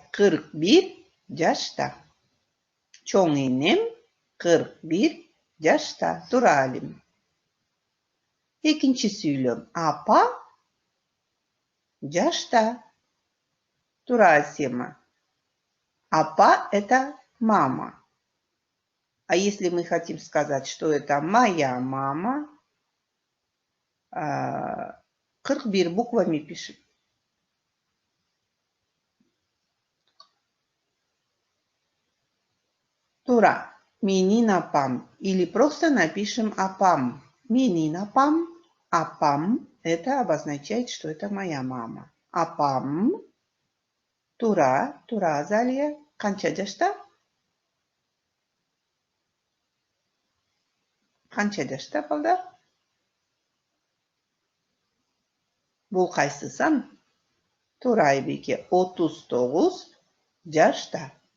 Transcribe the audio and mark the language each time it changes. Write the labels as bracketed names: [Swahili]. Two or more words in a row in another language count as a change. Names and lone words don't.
[Kyrgyz] 41 жашта. Чоң энем 41 жашта. Туура, Алим. Экинчи сүйлөм. Апа жашта. Туура, Асема. Апа – [Russian] это мама. А если мы хотим сказать, что это моя мама, 41 буквами пишем. [Kyrgyz] Тура. Менин апам. [Russian] Или просто напишем апам. [Kyrgyz] Менин апам. Апам – [Russian] это обозначает, что это моя мама. [Kyrgyz] Апам. Тура. Тура, Азалия. Канча жашта? Канча жашта, балдар? Бул кайсы сан? Тура, Айбеке. 39 жашта.